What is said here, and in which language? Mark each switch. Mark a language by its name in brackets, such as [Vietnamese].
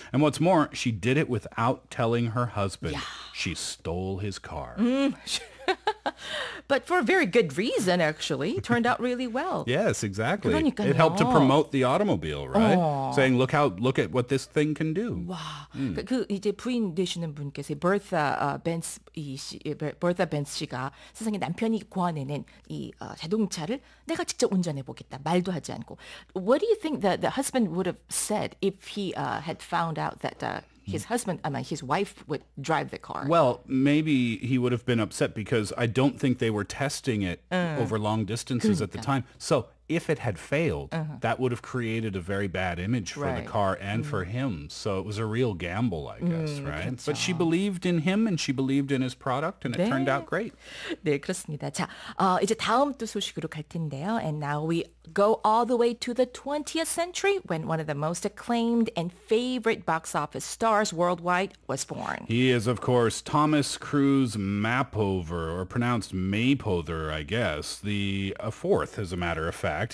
[English] And what's more, she did it without telling her husband. Yeah. She stole his car. But for a very good reason, actually. It turned out really well. Yes, exactly. [Korean] 그러니까요. [English] It helped to promote the automobile, right? Saying, look at what this thing can do. [Korean] 와, 그 이제 부인 되시는 분께서 버타 벤츠 버타 벤츠 씨가 세상에 남편이 고안해낸 이 자동차를 내가 직접 운전해 보겠다. 말도 하지 않고. [English] What do you think that the husband would have said if he had found out that his wife would drive the car? Well, maybe he would have been upset because I don't think they were testing it over long distances at the time. So if it had failed, that would have created a very bad image for the car and for him. So it was a real gamble, I guess, right? [Korean] 그렇죠. [English] But she believed in him and she believed in his product and it turned out great. [Korean] 네, 그렇습니다. 자, 이제 다음 또 소식으로 갈 텐데요. [English] And now we go all the way to the 20th century when one of the most acclaimed and favorite box office stars worldwide was born. He is, of course, Thomas Cruise Mapother, or pronounced Maypother, I guess. The fourth, as a matter of fact. fact.